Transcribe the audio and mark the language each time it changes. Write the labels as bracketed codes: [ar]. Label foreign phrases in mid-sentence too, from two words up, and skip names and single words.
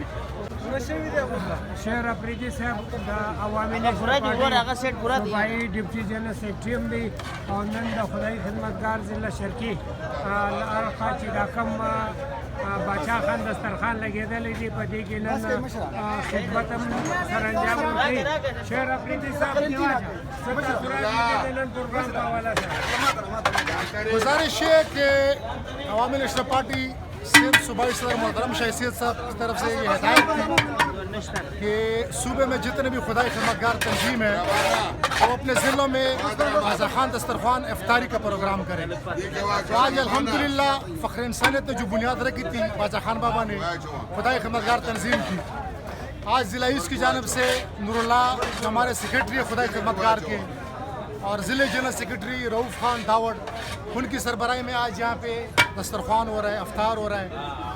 [ps] شهر افریدي صاحب د عوامي نشر پارټي صوبایي [en] deputy general secretary [ps] هم دی او نن د خدای خدمتګار ضلع شرقي له اړخه چې دا کوم باچا خان دسترخوان لګېدلی دی په دې کې نن خدمت هم سره انجام ورکوي. شهر افریدي صاحب څه تاثرات دي نن پروګرام په حواله سره؟ [ur] گزارش ہے کہ عوامی نیشنل پارٹی سندھ صوبائی صدر محترم شہسیت صاحب کی طرف سے یہ ہدایت تھی کہ صوبے میں جتنے بھی خدائی خدمتگار تنظیم ہے وہ اپنے ضلعوں میں بازا خان دسترخوان افطاری کا پروگرام کریں. تو آج الحمدللہ فخر انسانیت نے جو بنیاد رکھی تھی بازا خان بابا نے خدائی خدمتگار تنظیم کی، آج ضلع ایسٹ کی جانب سے نوراللہ ہمارے سیکرٹری خدائی خدمتگار کے اور ضلعے [en] general secretary [ur] رؤف خان داوڑ ان کی سربراہی میں آج یہاں پے دسترخوان ہو رہا ہے، افطار ہو رہا ہے.